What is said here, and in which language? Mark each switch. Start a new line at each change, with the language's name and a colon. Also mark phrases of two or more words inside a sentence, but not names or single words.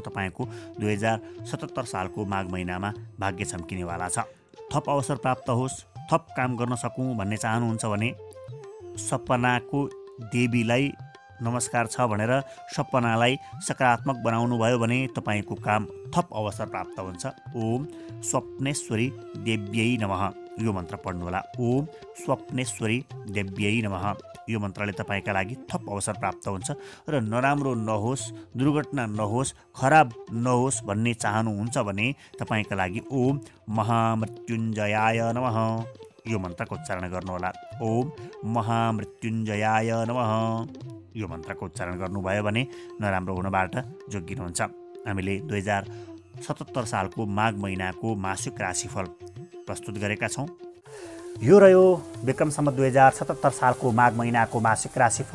Nepali: तपाईँको 2077 सालको माघ महिनामा भाग्य चम्किनेवाला छ। थप अवसर प्राप्त होस्, थप काम गर्न सकौँ भन्ने चाहनुहुन्छ भने सपनाको देवीलाई नमस्कार छ भनेर सपनालाई सकारात्मक बनाउनु भयो भने तपाईँको काम थप अवसर प्राप्त हुन्छ।
Sanskrit: ओम स्वप्नेश्वरी देव्यै नमः
Nepali: यो मन्त्र पढ्नुहोला।
Sanskrit: ओम स्वप्नेश्वरी देव्यै नमः
Nepali: यो मन्त्रले तपाईँका लागि थप अवसर प्राप्त हुन्छ र नराम्रो नहोस्, दुर्घटना नहोस्, खराब नहोस् भन्ने चाहनुहुन्छ भने तपाईँका लागि
Sanskrit: ओम महामृत्युञ्जयाय नमः
Nepali: यो मन्त्रको उच्चारण गर्नुहोला।
Sanskrit: ओम महामृत्युञ्जयाय नमः
Nepali: यो मन्त्रको उच्चारण गर्नुभयो भने नराम्रो हुनबाट जोगिनुहुन्छ। हामीले 2077 सालको माघ महिनाको मासिक राशिफल प्रस्तुत गरेका छौँ। यो रह्यो विक्रम सम्वत 2077 सालको माघ महिनाको मासिक राशिफल।